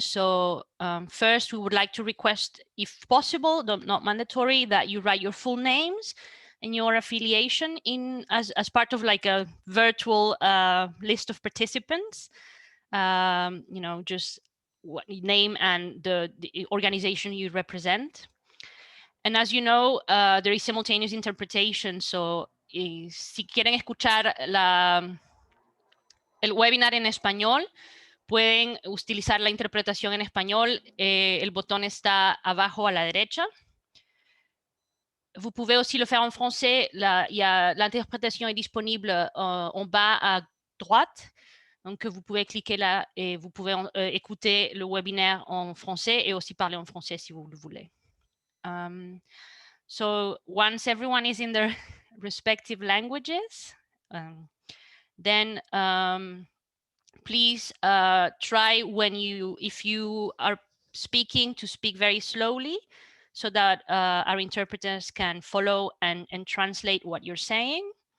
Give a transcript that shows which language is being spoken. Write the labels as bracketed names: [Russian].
[English] So first, we would like to request, if possible, though not mandatory, that you write your full names and your affiliation in as part of like a virtual list of participants. Just what name and the organization you represent. And as you know, there is simultaneous interpretation. [Spanish] So si quieren escuchar el webinar en español, pueden utilizar la interpretación en español. El botón está abajo a la derecha. [French] Vous pouvez aussi le faire en français. L'interprétation est disponible en bas à droite. Donc, vous pouvez cliquer là et vous pouvez écouter le webinaire en français et aussi parler en français si vous le voulez. [English] So, once everyone is in their respective languages, then please try if you are speaking, to speak very slowly so that our interpreters can follow and translate what you're saying.